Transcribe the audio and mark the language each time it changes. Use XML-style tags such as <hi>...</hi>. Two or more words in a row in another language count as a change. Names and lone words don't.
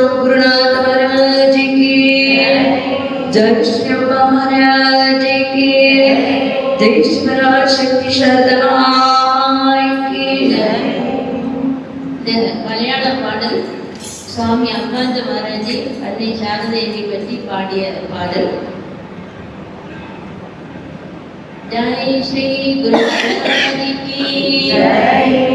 <hi>गुरुनाथ महाराज की जय श्री महाराज की जय ईश्वरा शक्ति सदनाय की</hi> <ta>மலையாள பாடல் சுவாமி அம்மாந்த மகாராஜி அன்னை சாரதேவி பற்றி பாடிய பாடல்.</ta> <hi>जय श्री गुरु महाराजी की जय.</hi>